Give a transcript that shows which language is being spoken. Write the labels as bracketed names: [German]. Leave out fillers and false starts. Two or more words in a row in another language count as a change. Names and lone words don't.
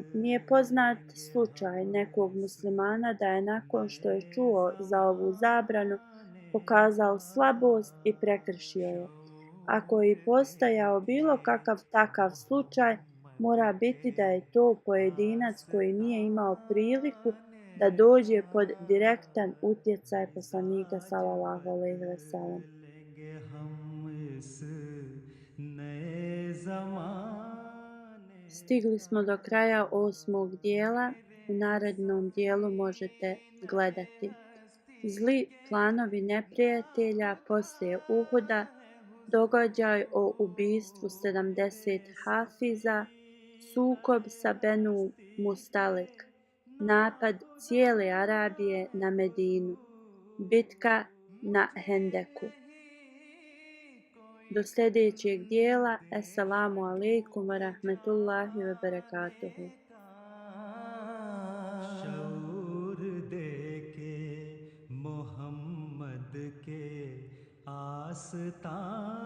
[Bosnian] Nije poznat slučaj nekog muslimana da je nakon što je čuo za ovu zabranu pokazao slabost i prekršio je. Ako je i postojao bilo kakav takav slučaj, mora biti da je to pojedinac koji nije imao priliku da dođe pod direktan utjecaj poslanika [Arabic] صلى الله عليه وسلم. [Urdu] لیں گے ہم اس نئے زمانے [Bosnian] Stigli smo do kraja 8. dijela. U narednom dijelu možete gledati zli planovi neprijatelja poslije Uhuda, događaj o ubistvu 70 hafiza, sukob sa Benu Mustalik, napad cijele Arabije na Medinu, bitka na Hendeku. Do sljedećeg dijela. [Arabic] السلام عليكم ورحمة الله وبركاته. [Urdu] شعور دے کے محمد کے آستا